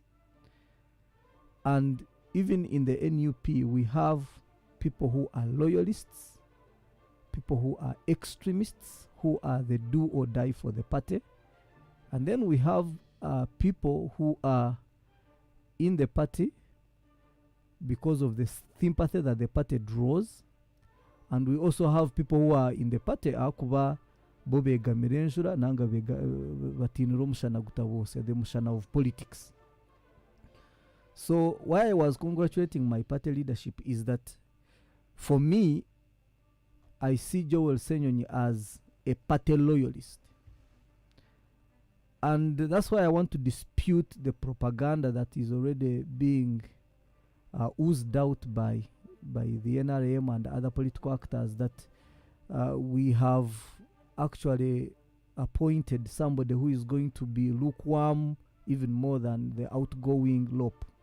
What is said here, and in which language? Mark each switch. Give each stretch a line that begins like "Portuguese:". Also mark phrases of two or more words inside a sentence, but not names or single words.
English: And even in the NUP, we have people who are loyalists, people who are extremists, who are the do or die for the party. And then we have people who are in the party because of the sympathy that the party draws. And we also have people who are in the party
Nyankole: akuba bobegamira enjura nanga batinira omushana gutabose,
English: the mushana of politics. So why I was congratulating my party leadership is that for me, I see Joel Ssenyonyi as a party loyalist. And that's why I want to dispute the propaganda that is already being oozed out by the NRM and other political actors that we have actually appointed somebody who is going to be lukewarm even more than the outgoing L.O.P.